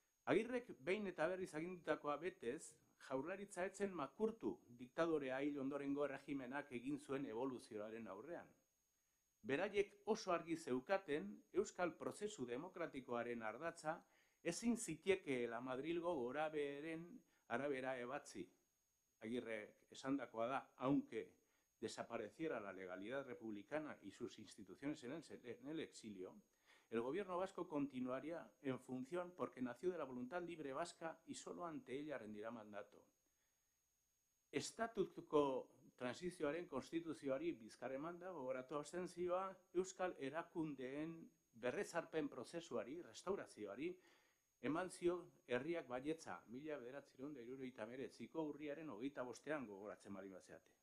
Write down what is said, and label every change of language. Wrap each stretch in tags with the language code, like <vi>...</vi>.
<eu>Agirrek behin eta berriz agindutakoa betez, Jaurlaritza etzen makurtu diktadorea hil ondorengo erregimenak egin zuen evoluzioaren aurrean. Beraiek oso argi zeukaten euskal prozesu demokratikoaren ardatza ezin zitekeela Madrilgo gorabeheren arabera ebatzi. Agirre esandakoa da,</eu> <es>aunque desapareciera la legalidad republicana y sus instituciones en el exilio, el gobierno vasco continuaría en función porque nació de la voluntad libre vasca y solo ante ella rendirá mandato.</es> <eu>Estatutuko transizioaren konstituzioari bizkar emanda, gogoratu abstentzioa, Euskal Erakundeen berrezarpen prozesuari, restaurazioari, eman zio herriak baietza 1979ko urriaren 25ean gogoratzen bali bazeate.</eu>